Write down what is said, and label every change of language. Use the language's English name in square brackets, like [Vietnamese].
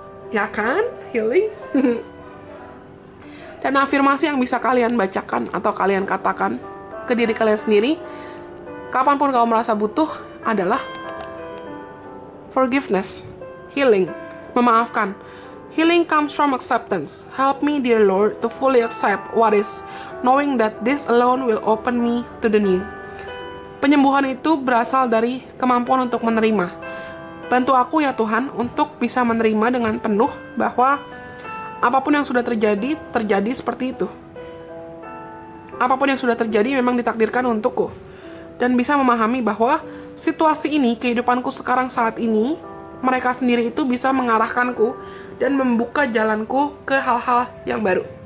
[Indonesian] Ya kan? Healing. Dan afirmasi yang bisa kalian bacakan atau kalian katakan ke diri kalian sendiri kapanpun kamu merasa butuh adalah forgiveness, healing, memaafkan. [English] Healing comes from acceptance. Help me, dear Lord, to fully accept what is, knowing that this alone will open me to the new. [Indonesian] Penyembuhan itu berasal dari kemampuan untuk menerima. Bantu aku ya Tuhan untuk bisa menerima dengan penuh bahwa apapun yang sudah terjadi, terjadi seperti itu. Apapun yang sudah terjadi memang ditakdirkan untukku. Dan bisa memahami bahwa situasi ini, kehidupanku sekarang saat ini, mereka sendiri itu bisa mengarahkanku dan membuka jalanku ke hal-hal yang baru.